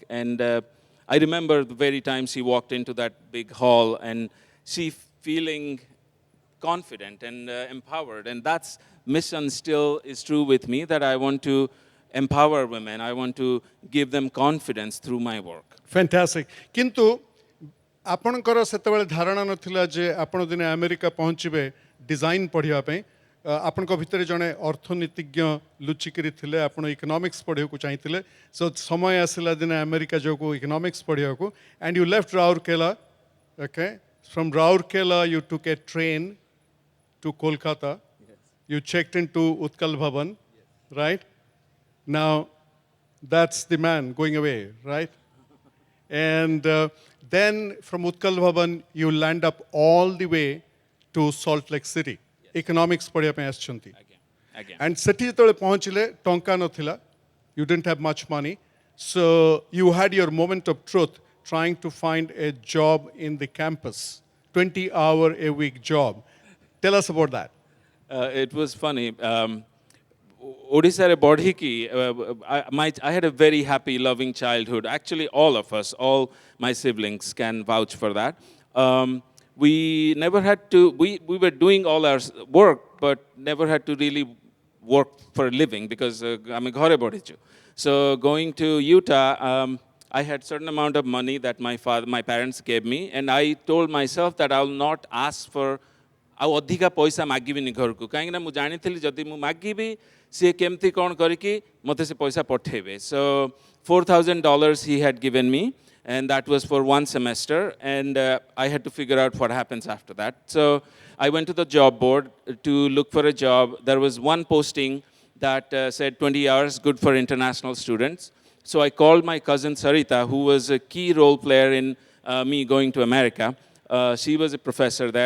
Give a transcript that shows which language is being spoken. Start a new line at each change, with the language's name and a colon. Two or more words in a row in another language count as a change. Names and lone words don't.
English: And I remember the very time she walked into that big hall and she feeling confident and empowered. And that's mission still is true with me, that I want to empower women. I want to give them confidence through my work. Fantastic.
Odia: କିନ୍ତୁ ଆପଣଙ୍କର ସେତେବେଳେ ଧାରଣା ନଥିଲା ଯେ ଆପଣ ଦିନେ ଆମେରିକା ପହଞ୍ଚିବେ ଡିଜାଇନ୍ ପଢ଼ିବା ପାଇଁ ଆପଣଙ୍କ ଭିତରେ ଜଣେ ଅର୍ଥନୀତିଜ୍ଞ ଲୁଚିକିରି ଥିଲେ ଆପଣ ଇକୋନୋମିକ୍ସ ପଢ଼ିବାକୁ ଚାହିଁଥିଲେ ସୋ ସମୟ ଆସିଲା ଦିନେ ଆମେରିକା ଯୋଗୁ ଇକୋନୋମିକ୍ସ ପଢ଼ିବାକୁ
English: and you left Rourkela, okay? From Rourkela you took a train to Kolkata. You checked into Utkal Bhavan, right? Now that's the man going away, right? And then from Utkal Bhavan, you land up all the way to Salt Lake City.
Odia: Economics padhiya ପାଇଁ ଆସିଛନ୍ତି.
English: Again.
Odia: And ସେଠି ଯେତେବେଳେ ପହଞ୍ଚିଲେ ଟଙ୍କା ନଥିଲା.
English: You didn't have much money. So you had your moment of truth trying to find a job in the campus. 20-hour a week job. Tell us about that. It was funny. Odisha Bodhiki, I had a very happy, loving childhood. Actually, all of us, all my siblings can vouch for that. We never had to, we were doing all our work, but never had to really work for a living because I'm a
Odia: ଘରେ ବଢ଼ିଛି.
English: So going to Utah, I had certain amount of money that my parents gave me, and I told myself that I will not ask for
Odia: ଆଉ ଅଧିକା ପଇସା ମାଗିବିନି ଘରକୁ କାହିଁକି ନା ମୁଁ ଜାଣିଥିଲି ଯଦି ମୁଁ ମାଗିବି ସିଏ କେମିତି କ'ଣ କରିକି ମୋତେ ସେ ପଇସା ପଠେଇବେ
English: so $4,000 he had given me and that was for one semester and I had to figure out what happens after that so I went to the job board to look for a job there was one posting that said 20 hours good for international students so I called my cousin Sarita who was a key role player in me going to America she was a professor there.